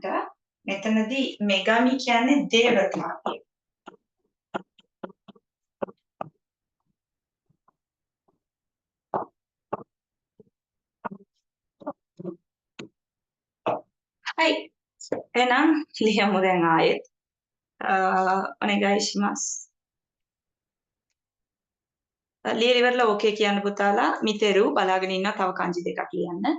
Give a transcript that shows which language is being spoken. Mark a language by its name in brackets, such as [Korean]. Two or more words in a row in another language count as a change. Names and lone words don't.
[Sinhala] මෙතනදී මෙගමි කියන්නේ දේවතාවිය. はい。එහෙනම් ලියමු දැන් ආයෙත්. [Japanese] お願いします. [Sinhala] ලියලා ඉවරලා ඕකේ කියන්න පුතාලා. මිතෙරු බලාගෙන ඉන්නවා තව කන්ජි දෙකක් ලියන්න.